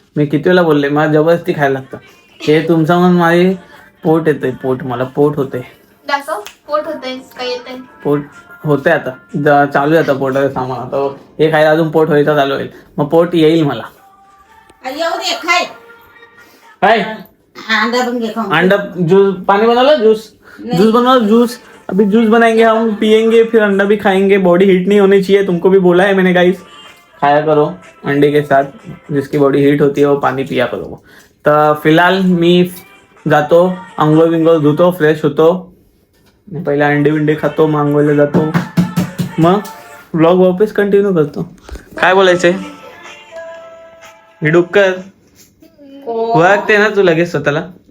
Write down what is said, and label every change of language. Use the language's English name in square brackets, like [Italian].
[Marathi] मी किती वेळा बोलले, मला जबरदस्ती खायला लागतं. हे तुमचं म्हणून माझे पोट येतंय. पोट मला पोट होते. पोट होतंय काय येतंय? पोट होते आता चालू आहे आता पोटाचं सामान. आता हे खायला अजून पोट व्हायचं चालू होईल, मग पोट येईल मला. काय अंडा जूस पानी बनवला जूस बनवा जूस. [Hindi] अभी जूस बनाएंगे हम, पियेंगे, फिर अंडा भी खाएंगे. बॉडी हीट नहीं होनी चाहिए, तुमको भी बोला है मैंने गाइस. खाया करो अंडे के साथ, जिसकी बॉडी हीट होती है वो पानी पिया करो. [Marathi] तर फिलहाल मी जातो, अंघोळ बिंघोळ धुतो, फ्रेश होतो, पहिले अंडे बिंडे खातो, मग अंघोळला जातो, मग व्लॉग वापस कंटिन्यू करतो. काय बोलायचंय? हे डुक्कर ओळखते ना तू लगेच स्वतःला?